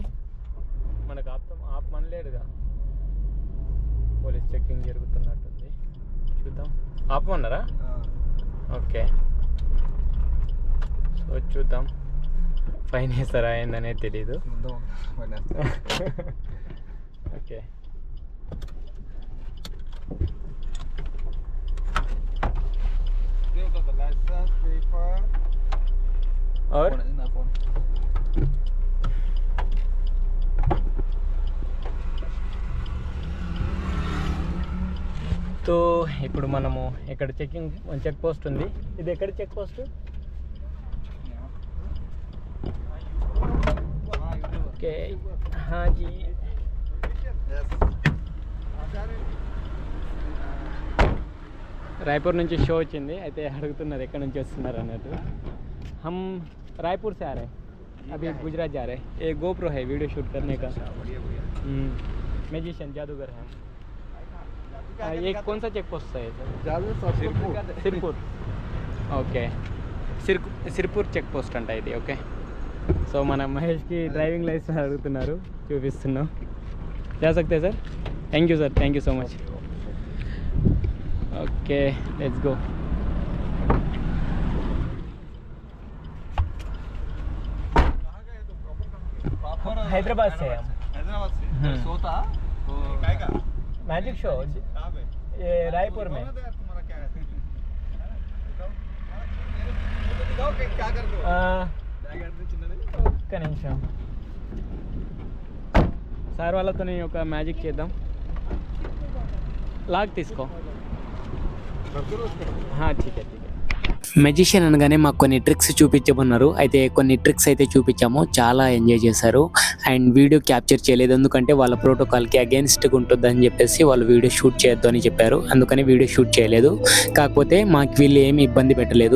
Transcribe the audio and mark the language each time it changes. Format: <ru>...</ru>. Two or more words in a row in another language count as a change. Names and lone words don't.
<te>మనకు ఆపమనలేడుగా. పోలీస్ చెక్కింగ్ జరుగుతున్నట్టుంది, చూద్దాం. ఆపమన్నారా? ఓకే, సో చూద్దాం. ఫైన్ వేస్తారా ఏందనేది తెలీదు. ఓకే,</te> <hi>और तो</hi> <te>ఇప్పుడు మనము ఇక్కడ</te> <en>check post</en> <te>ఉంది. ఇది ఎక్కడ</te> <en>check post?</en> <te>ఓకే, హాజీ. రాయ్పూర్ నుంచి షో వచ్చింది. అయితే అడుగుతున్నారు ఎక్కడి నుంచి వస్తున్నారు అన్నట్టు.</te> <hi>हम रायपुर से आ रहे हैं, अभी गुजरात जा रहे हैं. एक GoPro है</hi> <en>video shoot</en> <hi>करने का. मैजिशियन जादूगर है. ये कौन सा</hi> <en>check post</en> <hi>है सर? सिरपुर.</hi> <te>ఓకే, సిర్పూర్</te> <en>check post</en> <te>అంట ఇది. ఓకే, సో మన మహేష్కి</te> <en>driving license</en> <te>అడుగుతున్నారు, చూపిస్తున్నాం.</te> <hi>जा सकते हैं सर?</hi> <en>thank you sir, thank you so much. OK, let's go.</en> <hi>हैदराबाद से हम. हैदराबाद से सोता</hi> <en>magic show</en> <hi>ये रायपुर में. तुम्हारा क्या है? दिखाओ क्या कर दो.</hi> <te>ఒక్క నిమిషం, సార్ వాళ్ళతో ఒక మ్యాజిక్ చేద్దాం. లాగ్ తీసుకో.</te> <hi>ठीक है.</hi> <te>మెజిషియన్ అనగానే మాకు కొన్ని ట్రిక్స్ చూపించమన్నారు. అయితే కొన్ని ట్రిక్స్ అయితే చూపించాము, చాలా ఎంజాయ్ చేశారు. అండ్</te> <en>video capture</en> <te>చేయలేదు, ఎందుకంటే వాళ్ళ</te> <en>protocolకి againstగా</en> <te>ఉంటుందని చెప్పేసి వాళ్ళు</te> <en>video shoot</en> <te>చేయొద్దు అని చెప్పారు. అందుకని</te> <en>video shoot</en> <te>చేయలేదు. కాకపోతే మాకు వీళ్ళు ఏమి ఇబ్బంది పెట్టలేదు.</te>